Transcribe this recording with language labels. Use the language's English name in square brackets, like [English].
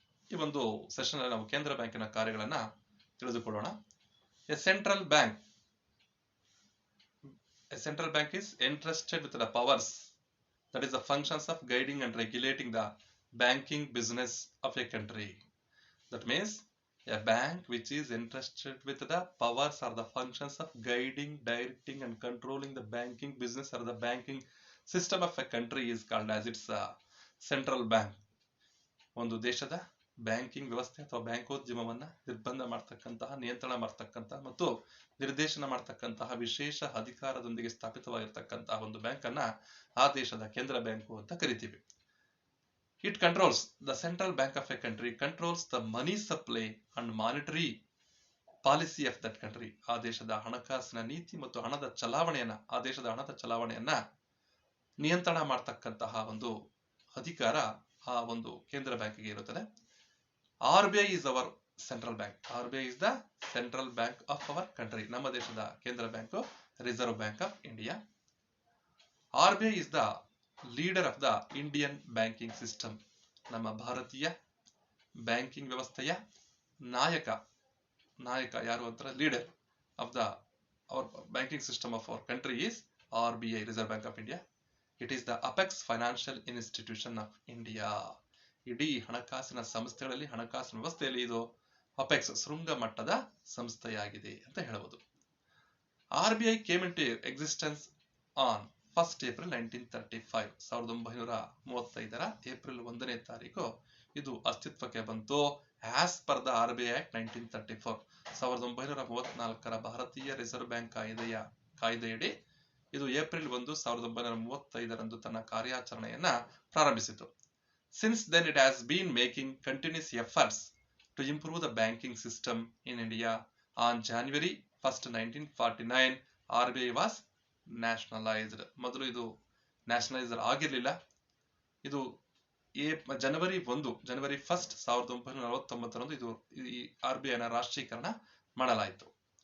[Kannada] ಈ ಒಂದು ಸೆಷನ್ ಅಲ್ಲಿ ನಾವು ಕೇಂದ್ರ ಬ್ಯಾಂಕಿನ ಕಾರ್ಯಗಳನ್ನ ತಿಳಿದುಕೊಳ್ಳೋಣ. [English] A central bank is entrusted with the powers, that is the functions of guiding and regulating the banking business of a country. That means a bank which is entrusted with the powers or the functions of guiding, directing and controlling the banking business or the banking system of a country is called as its central bank. [Kannada] ಒಂದು ದೇಶದ banking ವ್ಯವಸ್ಥೆ ಅಥವಾ ಬ್ಯಾಂಕೋದ್ಯಮವನ್ನ ನಿರ್ಬಂಧ ಮಾಡತಕ್ಕಂತಹ, ನಿಯಂತ್ರಣ ಮಾಡತಕ್ಕಂತಹ ಮತ್ತು ನಿರ್ದೇಶನ ಮಾಡತಕ್ಕಂತಹ ವಿಶೇಷ ಅಧಿಕಾರದೊಂದಿಗೆ ಸ್ಥಾಪಿತವಾಗಿರ್ತಕ್ಕಂತಹ ಒಂದು ಬ್ಯಾಂಕ್ ಅನ್ನ ಆ ದೇಶದ ಕೇಂದ್ರ ಬ್ಯಾಂಕು ಅಂತ ಕರಿತೀವಿ. [English] It controls, the central bank of a country controls the money supply and monetary policy of that country. [Kannada] ಆ ದೇಶದ ಹಣಕಾಸಿನ ನೀತಿ ಮತ್ತು ಹಣದ ಚಲಾವಣೆಯನ್ನ, ಆ ದೇಶದ ಹಣದ ಚಲಾವಣೆಯನ್ನ ನಿಯಂತ್ರಣ ಮಾಡತಕ್ಕಂತಹ ಒಂದು ಅಧಿಕಾರ ಆ ಒಂದು ಕೇಂದ್ರ ಬ್ಯಾಂಕಿಗೆ ಇರುತ್ತದೆ. [English] RBI is our central bank. RBI is the central bank of our country. [Kannada] ನಮ್ಮ ದೇಶದ ಕೇಂದ್ರ bank reserve bank of India. [English] RBI is the leader of the Indian banking system. [Kannada] ನಮ್ಮ ಭಾರತೀಯ ಬ್ಯಾಂಕಿಂಗ್ ವ್ಯವಸ್ಥೆಯ ನಾಯಕ ಯಾರು ಅಂತಾರೆ, [English] Leader of the our banking system of our country is RBI, Reserve Bank of India. It is the apex financial institution of India. [Kannada] ಇಡೀ ಹಣಕಾಸಿನ ಸಂಸ್ಥೆಗಳಲ್ಲಿ, ಹಣಕಾಸಿನ ವ್ಯವಸ್ಥೆಯಲ್ಲಿ ಇದು ಅಪೆಕ್ಸ್, ಶೃಂಗ ಮಟ್ಟದ ಸಂಸ್ಥೆಯಾಗಿದೆ ಅಂತ ಹೇಳಬಹುದು. [English] RBI came into existence on 1st April 1935. [Kannada] 1935ರ April 1ನೇ ತಾರೀಕು ಇದು ಅಸ್ತಿತ್ವಕ್ಕೆ ಬಂತು. [English] As per the RBI Act 1934. [Kannada] 1934ರ ಭಾರತೀಯ ರಿಸರ್ವ್ ಬ್ಯಾಂಕ್ ಕಾಯ್ದೆಯಡಿ ಇದು ಏಪ್ರಿಲ್ 1, 1935ರಂದು ತನ್ನ ಕಾರ್ಯಾಚರಣೆಯನ್ನ ಪ್ರಾರಂಭಿಸಿತು. [English] Since then it has been making continuous efforts to improve the banking system in India. On January 1st, 1949, RBI was nationalized. [Kannada] ಮೊದಲು ಇದು ನ್ಯಾಷನಲೈಸರ್ ಆಗಿರಲಿಲ್ಲ. ಇದು ಜನವರಿ 1, 1949ರಂದು ಇದು ಈ RBI ನ ರಾಷ್ಟ್ರೀಕರಣ ಮಾಡಲಾಯಿತು.